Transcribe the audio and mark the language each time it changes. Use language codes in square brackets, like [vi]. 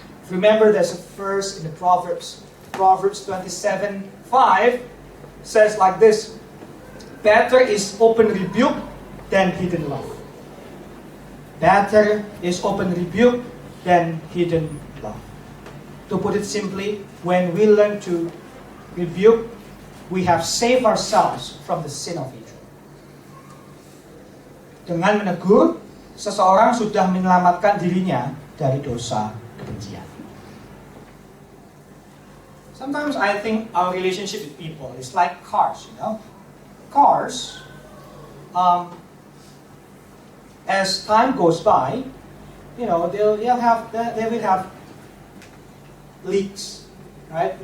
[en] Remember, there's a verse in the Proverbs 27:5 says like this: better is open rebuke than hidden love. Better is open rebuke than hidden love. To put it simply, when we learn to rebuke, we have saved ourselves from the sin of hatred. [id] Dengan menegur, seseorang sudah menyelamatkan dirinya dari dosa kebencian. [en] Sometimes I think our relationship with people is like cars, you know. Cars, as time goes by, you know, they will have leaks, right?